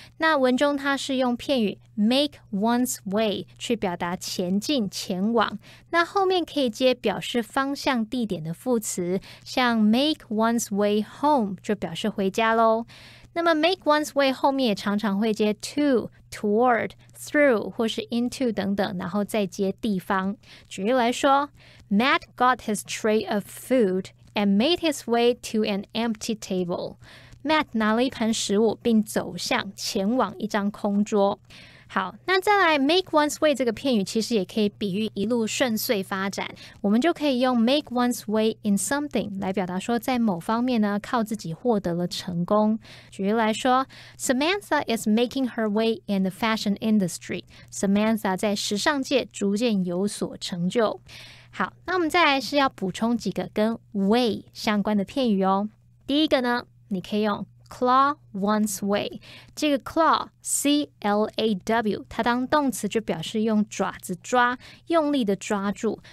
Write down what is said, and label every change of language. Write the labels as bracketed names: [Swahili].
[Chinese] 那文中它是用片语 make one's way 去表达前进前往，那后面可以接表示方向地点的副词，像 make one's way home 就表示回家咯。那么 make one's way 后面也常常会接 to、toward、through 或是 into 等等，然后再接地方。举例来说， [English] Matt got his tray of food and made his way to an empty table. [Chinese] Matt 拿了一盘食物并走向前往一张空桌。好，那再来 make one's way 这个片语其实也可以比喻一路顺遂发展，我们就可以用 make one's way in something 来表达说在某方面呢靠自己获得了成功。举例来说， [English] Samantha is making her way in the fashion industry. [Chinese] Samantha 在时尚界逐渐有所成就。好，那我们再来是要补充几个跟 way 相关的片语哦。第一个呢，你可以用claw one's way， 这个 claw C-L-A-W 它当动词就表示用爪子抓，用力的抓住。